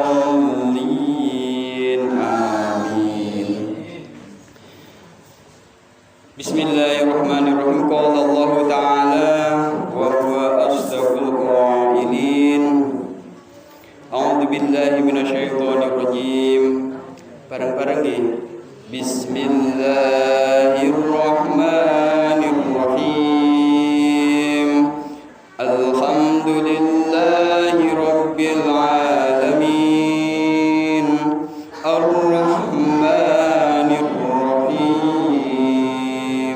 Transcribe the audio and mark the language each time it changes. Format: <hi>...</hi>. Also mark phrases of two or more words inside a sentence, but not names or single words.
<ar>Bismillahirrahmanirrahim. قال الله تعالى وهو أصدق القائلين. أعوذ بالله من الشيطان الرجيم.</ar> <jv>Bareng-bareng nggih.</jv> <ar>Bismillahirrahmanirrahim. الحمد لله رب العالمين. الرحمن الرحيم.</ar>